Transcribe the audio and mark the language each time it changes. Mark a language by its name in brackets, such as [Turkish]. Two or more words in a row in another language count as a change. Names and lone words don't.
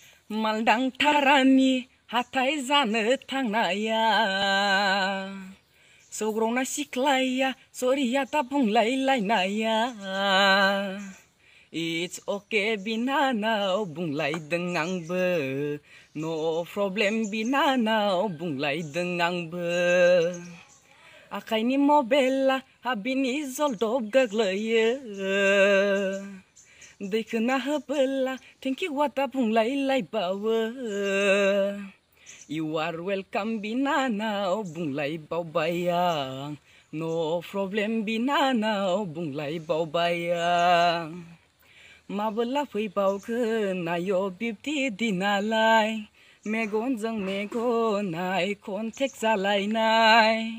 [Bodo] मालदांथारानि हाथाय जानो थांनाया सौग्रावना सिख्लाया सरिया दा बुंलायलायनाया [English] It's okay [Bodo] बिनानाव बुंलायदों आंबो [English] No problem [Bodo] बिनानाव बुंलायदों आंबो आखाइनि मबाइला हाबिनि जलदब गोग्लैयो दैखोना होबोला [English] thank you [Bodo] दा बुंलायलायबावो [English] You are welcome [Bodo] बिनानाव बुंलायबावबाय आं [English] No problem [Bodo] बिनानाव बुंलायबावबाय आं माबोला फैबावगोन आय' बिब्दि दिनालाय मेगनजों मेगनाय कन्टेक्ट जालायनाय